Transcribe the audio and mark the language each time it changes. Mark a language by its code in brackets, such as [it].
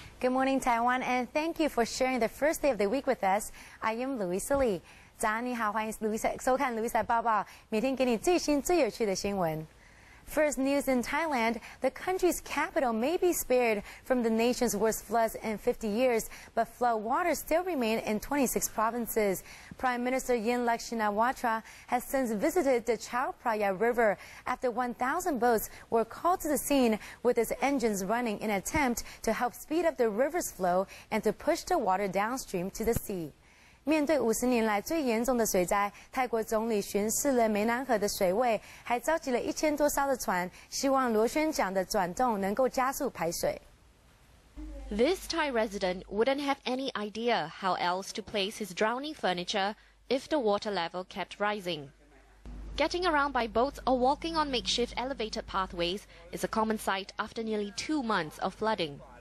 [en] Good morning, Taiwan, and thank you for sharing the first day of the week with us. I am Louisa Lee. [zh] 早安，你好，欢迎收看 Louisa 报报，每天给你最新最有趣的新闻。 [en] First news in Thailand, the country's capital may be spared from the nation's worst floods in 50 years, but flood waters still remain in 26 provinces. Prime Minister Yingluck Shinawatra has since visited the Chao Phraya River after 1,000 boats were called to the scene with its engines running in an attempt to help speed up the river's flow and to push the water downstream to the sea. [zh] 面对50年来最严重的水灾，泰国总理巡视了湄南河的水位，还召集了1000多艘的船，希望螺旋桨的转动能够加速排水。 [en] This Thai resident wouldn't have any idea how else to place his drowning furniture if the water level kept rising. Getting around by boats or walking on makeshift elevated pathways is a common sight after nearly 2 months of flooding.